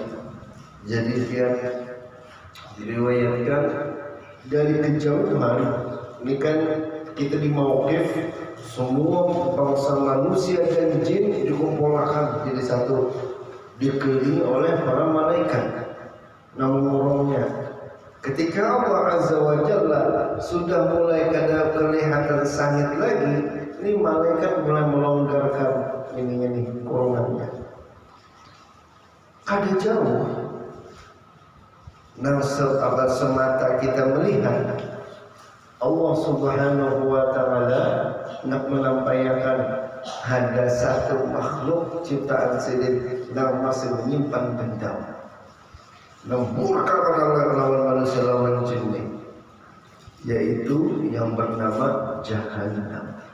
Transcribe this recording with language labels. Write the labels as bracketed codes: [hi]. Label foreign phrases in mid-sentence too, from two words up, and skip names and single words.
[id] Jadi dia diriwayatkan dari kejauhan. Ini kan kita di mauqif, semua bangsa manusia dan jin dikumpulkan jadi satu, dikelilingi oleh para malaikat. Namun ketika Allah [ar] عز وجل [id] sudah mulai kada kelihatan sangit lagi, ini malaikat mulai melonggarkan ini kurungannya. Kada jauh. Nah, semata kita melihat Allah [ar] سبحانه وتعالى [id] nak menampaikan ada satu makhluk ciptaan sendiri yang masih menyimpan dendam. Murka lawan manusia lawan jin, yaitu yang bernama Jahannam.